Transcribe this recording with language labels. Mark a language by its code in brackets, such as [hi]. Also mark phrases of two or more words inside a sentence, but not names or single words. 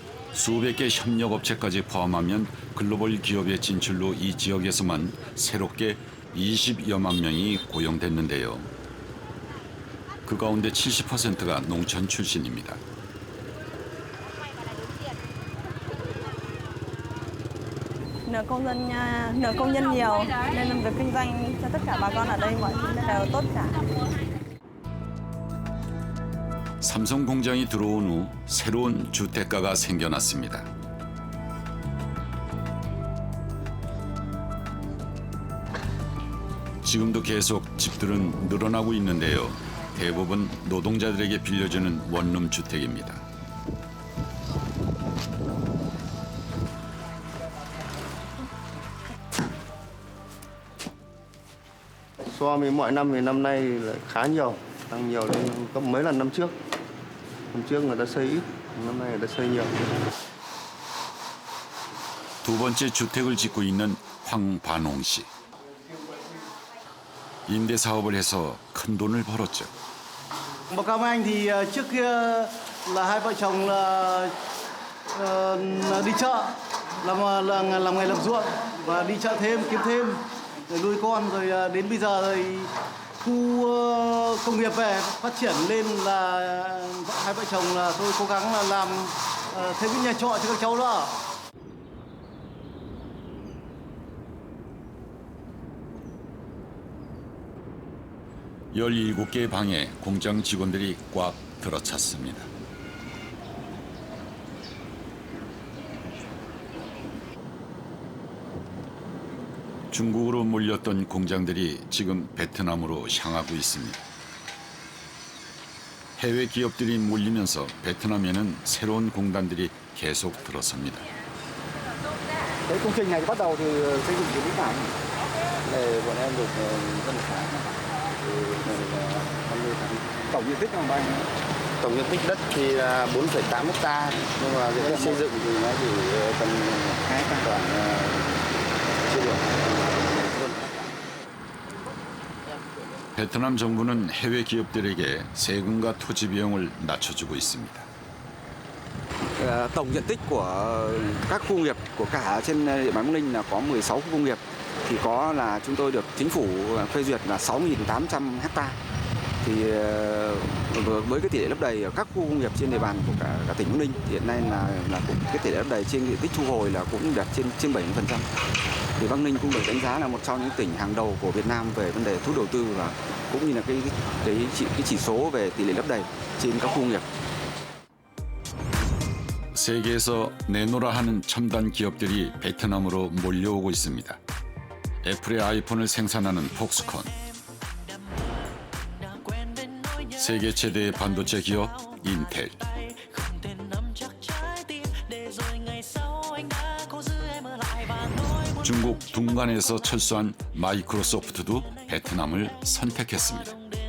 [ko] 수백 개 협력업체까지 포함하면 글로벌 기업의 진출로 이 지역에서만 새롭게 20여만 명이 고용됐는데요. 그 가운데 70%가 농촌 출신입니다. [vi] Nợ công nhân nhiều nên là việc kinh doanh cho tất cả bà con ở đây mọi thứ đều tốt cả. [ko] 삼성 공장이 들어온 후 새로운 주택가가 생겨났습니다. 지금도 계속 집들은 늘어나고 있는데요. 대부분 노동자들에게 빌려주는 원룸 주택입니다. [vi] So với mọi năm thì năm nay là khá nhiều, tăng nhiều lên gấp mấy lần năm trước. Năm trước người ta xây ít, năm nay người ta xây nhiều. [ko] 두 번째 주택을 짓고 있는 황반홍 씨. 임대 사업을 해서 큰 돈을 벌었죠. [vi] Báo cáo với anh thì trước kia là hai vợ chồng là đi chợ làm nghề làm ruộng và đi chợ thêm kiếm thêm rồi nuôi con rồi đến bây giờ rồi khu công nghiệp về phát triển lên là hai vợ chồng là tôi cố gắng là làm thêm cái nhà trọ cho các cháu đó. [ko] 열일곱 개의 방에 공장 직원들이 꽉 들어찼습니다. 중국으로 몰렸던 공장들이 지금 베트남으로 향하고 있습니다. 해외 기업들이 몰리면서 베트남에는 새로운 공단들이 계속 들어섭니다. [vi] Cái công trình này bắt đầu từ xây dựng từ lúc nào? Này bọn em được hơn một tháng. Tổng diện tích là bao nhiêu? Tổng diện tích đất thì là 4,8 hecta, nhưng mà diện tích xây dựng thì nó chỉ tầm 2 hecta chưa được. [ko] 베트남 정부는 해외 기업들에게 세금과 토지 비용을 낮춰주고 있습니다. [vi] Tổng diện tích của các khu công nghiệp của cả trên địa bàn Bắc Ninh là có 16 khu công nghiệp, thì có là chúng tôi được chính phủ phê duyệt là 6.800 hecta. Thì với cái tỷ lệ lấp đầy ở các khu công nghiệp trên địa bàn của cả tỉnh Bắc Ninh thì hiện nay là cũng cái tỷ lệ lấp đầy trên diện tích thu hồi là cũng đạt trên 70%. Thì Bắc Ninh cũng được đánh giá là một trong những tỉnh hàng đầu của Việt Nam về vấn đề thu hút đầu tư và cũng như là cái chỉ số về tỷ lệ lấp đầy trên các khu công nghiệp. [ko] 세계에서 내노라 하는 첨단 기업들이 베트남으로 몰려오고 있습니다. 애플의 아이폰을 생산하는 폭스콘, 세계 최대의 반도체 기업 인텔, 중국 둥간에서 철수한 마이크로소프트도 베트남을 선택했습니다.